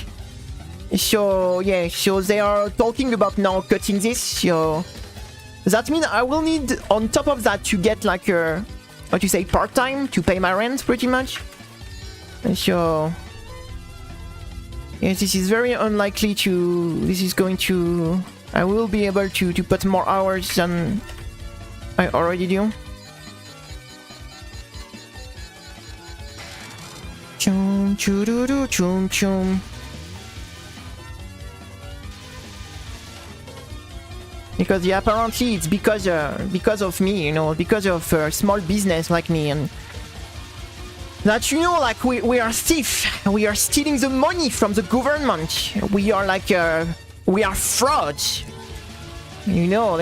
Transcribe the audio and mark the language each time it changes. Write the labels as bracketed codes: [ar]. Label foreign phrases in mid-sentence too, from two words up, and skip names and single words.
[en] So, yeah, so they are talking about now cutting this, so that means I will need, on top of that, to get like a, what you say, part-time to pay my rent, pretty much. So, yeah, this is very unlikely to, this is going to, I will be able to put more hours than I already do. Chum choo chum chum. Because yeah, apparently it's because of me, you know, because of small business like me, and that, you know, like we are thief, we are stealing the money from the government, we are like we are frauds, you know.